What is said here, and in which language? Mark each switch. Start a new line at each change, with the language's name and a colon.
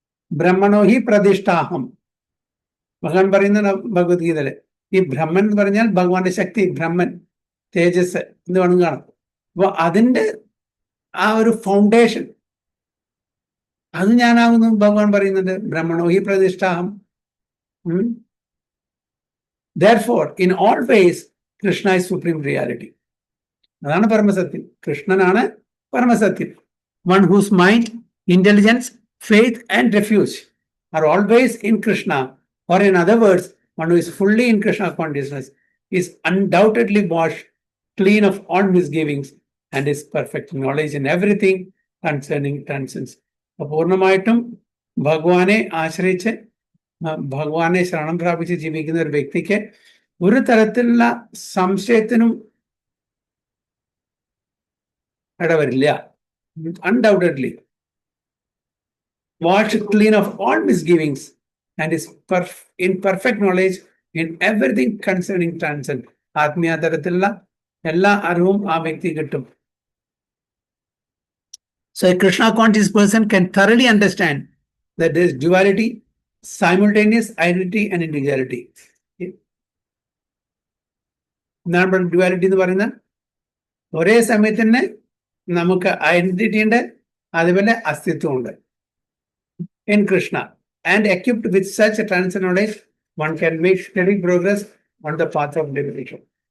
Sanskrit: ബ്രഹ്മണോ he പ്രതിഷ്ഠാഹം
Malayalam: ഭഗവാൻ പറയുന്ന ഭഗവത്ഗീതയില്. ഈ ബ്രഹ്മൻ എന്ന് പറഞ്ഞാൽ ഭഗവാന്റെ ശക്തി, ബ്രഹ്മൻ, തേജസ് എന്ന് വേണമെങ്കിൽ കാണാം. അപ്പൊ അതിന്റെ ആ ഒരു ഫൗണ്ടേഷൻ അത് ഞാനാകുന്നു ഭഗവാൻ പറയുന്നുണ്ട്.
Sanskrit: ബ്രഹ്മണോ he പ്രതിഷ്ഠാഹം.
English: Therefore, in all ways, Krishna is supreme reality.
Malayalam: അതാണ് പരമസത്യം. കൃഷ്ണനാണ് പരമസത്യം.
English: One whose mind, intelligence, faith and refuge are always in Krishna, or in other words, one who is fully in Krishna consciousness is undoubtedly washed clean of all misgivings and is perfect knowledge in everything concerning transcendence.
Malayalam: പൂർണ്ണമായിട്ടും ഭഗവാനെ ആശ്രയിച്ച് ഭഗവാനെ ശരണം പ്രാപിച്ച് ജീവിക്കുന്ന ഒരു വ്യക്തിക്ക് ഒരു തരത്തിലുള്ള സംശയത്തിനും ഇടവരില്ല.
English: Undoubtedly washed clean of all misgivings and is in perfect knowledge in everything concerning transcendence.
Malayalam: ആത്മീയ തരത്തിലുള്ള എല്ലാ അറിവും ആ വ്യക്തി കിട്ടും.
English: So a Krishna conscious person can thoroughly understand that there is duality, simultaneous identity and individuality.
Malayalam: എന്താണ് duality എന്ന് പറയുന്നത്? ഒരേ സമയത്ത് തന്നെ നമുക്ക് ഐഡന്റിറ്റി ഉണ്ട്, അതുപോലെ അസ്തിത്വമുണ്ട്.
English: In Krishna, and equipped with such a transcendent knowledge, one can make steady progress on the path of liberation.